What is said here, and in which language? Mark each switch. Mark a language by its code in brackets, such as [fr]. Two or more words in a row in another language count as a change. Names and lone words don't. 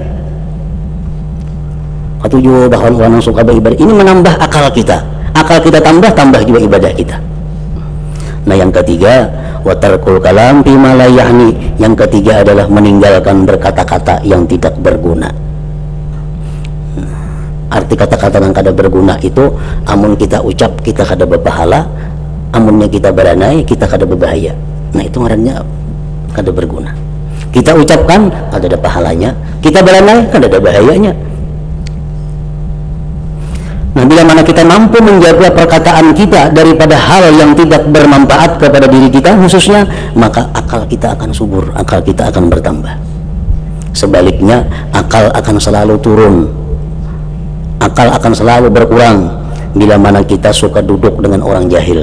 [id] Ketujuh berkawan orang yang suka beribadah, ini menambah akal kita. Akal kita tambah juga ibadah kita. Nah, yang ketiga, [ar] وترك الكلام بما لا يعني. [id] Yang ketiga adalah meninggalkan berkata-kata yang tidak berguna. [bjn] Arti kata-kata yang kada berguna itu, amun kita ucap kita kada berpahala, amunnya kita beranai kita kada berbahaya. Nah, itu ngarannya kada berguna. Kita ucapkan kada ada pahalanya, kita beranai kada ada bahayanya. [id] Nah, bila mana kita mampu menjaga perkataan kita daripada hal yang tidak bermanfaat kepada diri kita khususnya, maka akal kita akan subur, akal kita akan bertambah. Sebaliknya, akal akan selalu turun, akal akan selalu berkurang bila mana kita suka duduk dengan orang jahil.